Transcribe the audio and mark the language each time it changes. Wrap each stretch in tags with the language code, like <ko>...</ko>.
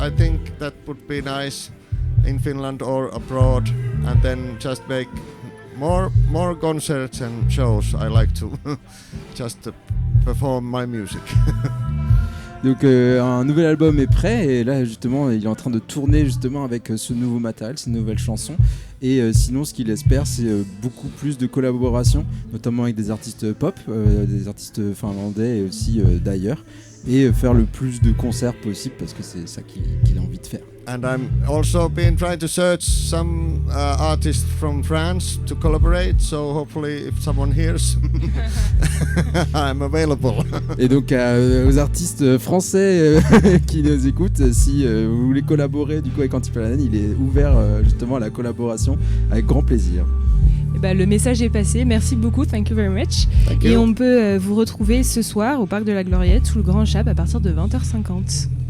<en>I think that would be nice in Finland or abroad, and then just make more concerts and shows. I like to just perform my music.</en> <fr>Donc un nouvel album est prêt et là justement il est en train de tourner justement avec ce nouveau matériel, ces nouvelles chansons, et sinon ce qu'il espère c'est beaucoup plus de collaborations, notamment avec des artistes pop, des artistes finlandais et aussi d'ailleurs, et faire le plus de concerts possible parce que c'est ça qu'il a envie de faire.</fr> <en>And I'm also been trying to search some artists from France to collaborate, so hopefully if someone hears, I'm available.</en> <fr>Et donc aux artistes français qui nous écoutent, si vous voulez collaborer du coup avec Antti Palanen, il est ouvert justement à la collaboration avec grand plaisir. Le message est passé, merci beaucoup,</fr> <en>thank you very much.</en> <fr>Et on peut vous retrouver ce soir au Parc de la Gloriette sous le Grand Chap à partir de 20h50.</fr>